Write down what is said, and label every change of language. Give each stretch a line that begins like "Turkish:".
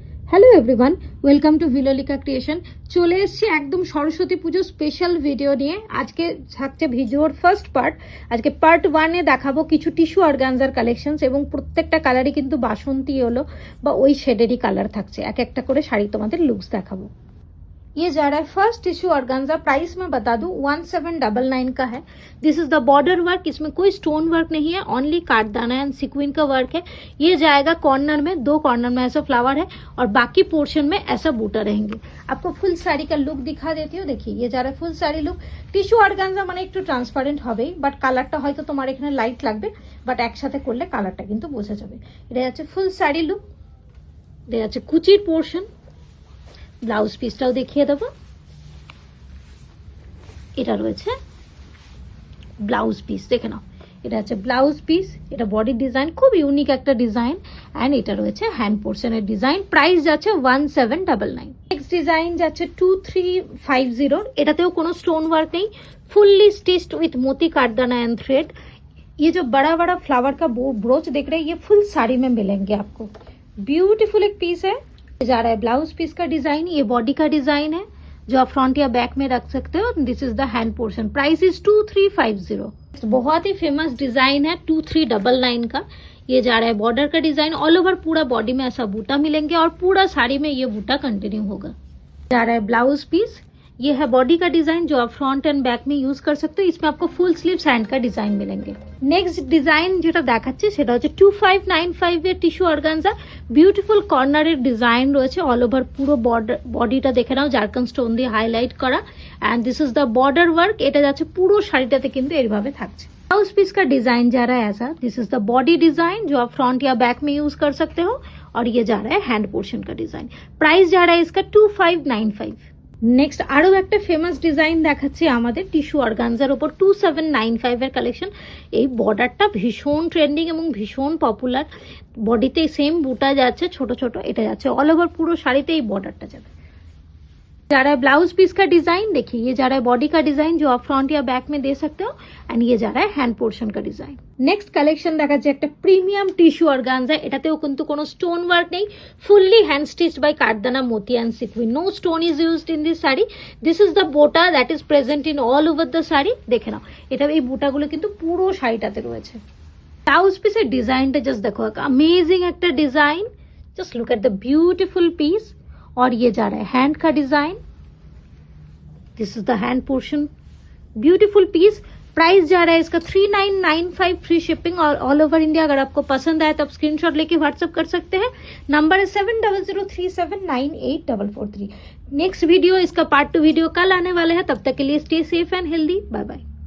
Bangla: Hello everyone, welcome to ভিলোলিকা creation. চলে এসেছি একদম সরস্বতী পুজো স্পেশাল ভিডিও নিয়ে। আজকে থাকছে ভিডিওর ফার্স্ট পার্ট। আজকে পার্ট 1-এ দেখাবো কিছু টিস্যু অর্গানজার কালেকশনস এবং প্রত্যেকটা কালারই কিন্তু বাসন্তী হলো বা ওই শেডেরই কালার থাকছে। এক একটা করে শাড়ি তোমাদের লুকস দেখাবো।
Hindi: ये जा रहा है फर्स्ट टिश्यू ऑर्गेन्जा। प्राइस मैं बता दूं 1799 का है।
English: This is the border work.
Hindi: इसमें कोई स्टोन वर्क नहीं है, ओनली काटदाना एंड सीक्वेंस का वर्क है। ये जाएगा कॉर्नर में, 2 कॉर्नर में ऐसा फ्लावर है और बाकी पोर्शन में ऐसा बूटा रहेंगे। आपको फुल साड़ी का लुक दिखा देती हूँ। देखिए ये जा रहा है full sari look.
Bangla: Tissue organza মানে একটু ট্রান্সপারেন্ট হবেই, বাট কালারটা হয়তো তোমার এখানে লাইট লাগবে, বাট একসাথে করলে কালারটা কিন্তু বোঝা যাবে। এটা হচ্ছে ফুল শাড়ি লুক। এটা হচ্ছে কুচির পোর্শন। ব্লাউজ পিসটাও দেখিয়ে দেবো। এটা রয়েছে ব্লাউজ পিস, দেখে নাও। এটা হচ্ছে ব্লাউজ পিস। এটা বডি ডিজাইন খুব ইউনিক একটা ডিজাইন অ্যান্ড এটা রয়েছে হ্যান্ড পোর্শনের ডিজাইন। প্রাইস যাচ্ছে 1799। নেক্সট ডিজাইন যাচ্ছে 2350। এটাতেও কোনো স্টোন ওয়ার্ক নেই,
English: Fully stitched with मोती काटदाना and thread.
Hindi: ये जो बड़ा बड़ा फ्लावर का ब्रोच देख रहे हैं, ये फुल साड़ी में मिलेंगे आपको। ब्यूटीफुल एक पीस है। जा रहा है ब्लाउज पीस का डिजाइन। ये बॉडी का डिजाइन है जो आप फ्रंट या बैक में रख सकते हो।
English: This is the hand portion.
Hindi: Price is 2350। बहुत ही फेमस डिजाइन है 2399 का। ये जा रहा है बॉर्डर का डिजाइन। ऑल ओवर पूरा बॉडी में ऐसा बूटा मिलेंगे और पूरा साड़ी में ये बूटा कंटिन्यू होगा। जा रहा है ब्लाउज पीस। ये है बॉडी का डिजाइन जो आप फ्रंट एंड बैक में यूज कर सकते हो। इसमें आपको फुल स्लीव्स हैंड का डिजाइन मिलेंगे।
Bangla: नेक्स्ट डिजाइन যেটা দেখাচ্ছি সেটা হচ্ছে 2595 এর টিস্যু অর্গানজা। বিউটিফুল কর্নারের ডিজাইন রয়েছে অল ওভার পুরো বডিটা দেখে নাও, জারকান স্টোন দিয়ে হাইলাইট করা
English: And this is the border work.
Bangla: এটা যাচ্ছে পুরো শাড়িটাতে কিন্তু এইভাবে থাকছে।
Hindi: ब्लाउज पीस का डिजाइन जा रहा है ऐसा। This is the body design जो आप फ्रंट या बैक में यूज कर सकते हो और ये जा रहा है हैंड पोर्शन का डिजाइन। प्राइस जा रहा है इसका 2595।
Bangla: নেক্সট আরো একটা ফেমাস ডিজাইন দেখাচ্ছি আমাদের টিস্যু অর্গানজার উপর 2795 এর কালেকশন। এই বর্ডারটা ভীষণ ট্রেন্ডিং এবং ভীষণ পপুলার। বডিতে সেম বুটা যাচ্ছে ছোট ছোট, এটা যাচ্ছে অল ওভার পুরো শাড়িতে এই বর্ডারটা যাবে।
Hindi: जा रहा है ब्लाउज पीस का डिजाइन। देखिए ये जा रहा है बॉडी का डिजाइन जो आप फ्रंट या बैक में दे सकते हो एंड ये जा रहा है हैंड पोर्शन का डिजाइन।
Bangla: नेक्स्ट কালেকশন দেখাচ্ছে একটা প্রিমিয়াম টিস্যু অর্গানজা। এটাতেও কিন্তু কোনো স্টোন ওয়ার্ক নেই,
English: Fully hand stitched by কাঠদানা মোতি and sequin. No stone is used in this sari. This is the বোটা that is present in all over the sari.
Bangla: দেখে নাও, এটা এই বুটাগুলো কিন্তু পুরো শাড়িটাতে রয়েছে। ব্লাউজ পিসের ডিজাইনটা জাস্ট দেখো, अमेजिंग একটা ডিজাइन।
English: Just look at the beautiful piece.
Hindi: और ये जा रहा है हैंड का design.
English: This is the hand portion.
Hindi: Beautiful piece. Price जा रहा है इसका 3995 फ्री शिपिंग और ऑल ओवर इंडिया। अगर आपको पसंद आए तो आप स्क्रीनशॉट लेके व्हाट्सएप कर सकते हैं। नंबर है 7003798443। नेक्स्ट वीडियो इसका पार्ट 2 वीडियो कल आने वाला है। तब तक के लिए
English: Stay safe and healthy.
Hindi: Bye bye.